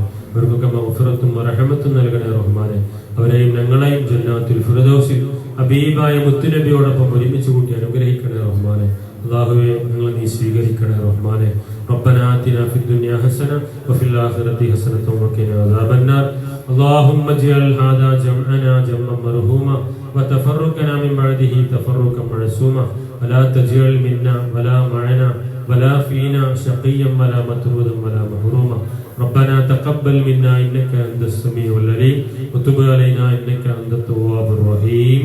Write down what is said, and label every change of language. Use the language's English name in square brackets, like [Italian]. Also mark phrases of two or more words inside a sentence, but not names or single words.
[Malayalam] അവർക്കൊക്കെ മഗ്ഫിറത്തും റഹ്മത്തും നൽകണേ റഹ്മാനെ. അവരെയും ഞങ്ങളെയും ജന്നാത്തുൽ ഫിർദൗസിൽ ഹബീബായ മുത്തുനബിയോടൊപ്പം ഒരുമിച്ച് കൂട്ടി അനുഗ്രഹിക്കണേ റഹ്മാനെ. അല്ലാഹുവേ, ഞങ്ങളെ നീ സ്വീകരിക്കണേ റഹ്മാനെ. [Arabic] ربنا آتنا في الدنيا حسنة وفي الآخرة حسنة وقنا عذاب النار. اللهم اجعل هذا جمعنا جمعا مرحوما وتفرقنا من بعده تفرقا معصوما ولا تجعل منا ولا معنا ولا فينا شقيا ولا مطرودا ولا محروما. ربنا تقبل منا انك انت السميع العليم وتب علينا انك انت التواب الرحيم.